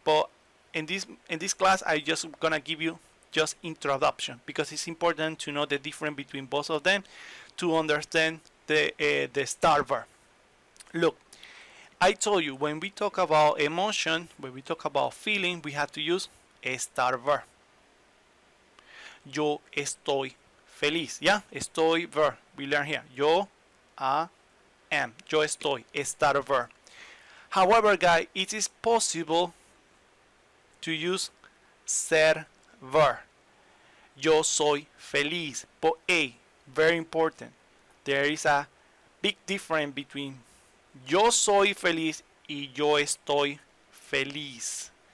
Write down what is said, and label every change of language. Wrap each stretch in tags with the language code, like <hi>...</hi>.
<en>But in this class, I just gonna give you just introduction because it's important to know the difference between both of them to understand the estar verb. Look, I told you when we talk about emotion, when we talk about feeling, we have to use estar verb.</en> <es>Yo estoy feliz,</es> <en>yeah,</en> <es>estoy verb.</es> <en>We learn here. Yo am.</en> <es>Yo estoy,</es> <en>estar verb. However, guys, it is possible to use ser verb.</en> <es>Yo soy feliz.</es> <en>But very important, there is a big difference between</en> <es>yo soy feliz y yo estoy feliz.</es>